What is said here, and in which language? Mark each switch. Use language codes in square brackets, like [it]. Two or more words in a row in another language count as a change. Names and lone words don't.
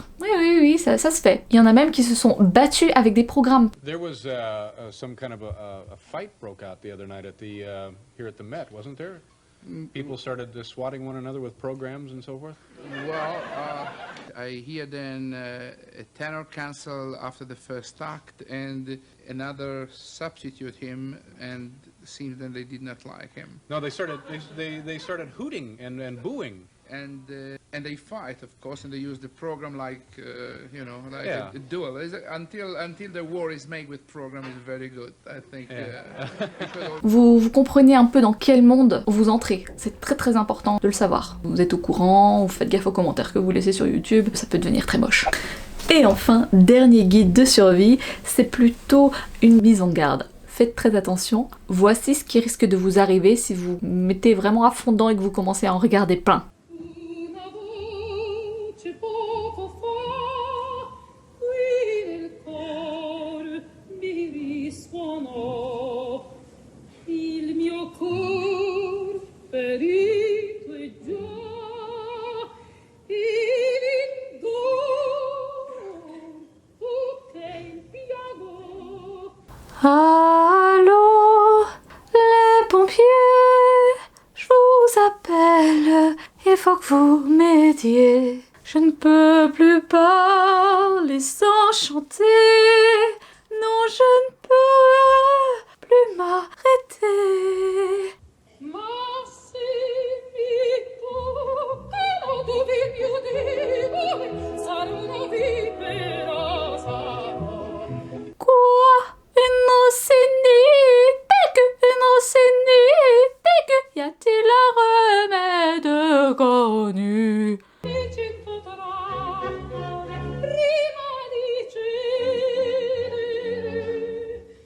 [fr] Oui, ça se fait. Il y en a même qui se sont battus avec des programmes. [en] There was some kind of a fight broke out the other night at the here at the Met, wasn't there? People started swatting one another with programs and so forth. Well, I hear then a tenor cancel after the first act and another substitute him, and it seems that they did not like him. No, they started hooting and booing. And they fight, of course, and they use the program like like Yeah. a duel. Until the war is made with program is very good, I think. Because [fr] Vous comprenez un peu dans quel monde vous entrez. C'est très important de le savoir. Vous êtes au courant, vous faites gaffe aux commentaires que vous laissez sur YouTube, ça peut devenir très moche. Et enfin, dernier guide de survie, c'est plutôt une mise en garde. Faites très attention. Voici ce qui risque de vous arriver si vous mettez vraiment à fond dedans et que vous commencez à en regarder plein. [it] Una voce poco fa qui nel cor mi risuonò. Il mio cor ferito è già in dono che il piago. [fr] Allô, les pompiers, je vous appelle, il faut que vous m'aidiez. Je ne peux plus parler sans chanter, non je ne peux plus m'arrêter. [it] Ma se mi toccano dove più debole sarà una vipera sarà. [fr] Quoi? Une océanite, y a-t-il un remède connu? [it] E 100 trappole prima di cedere.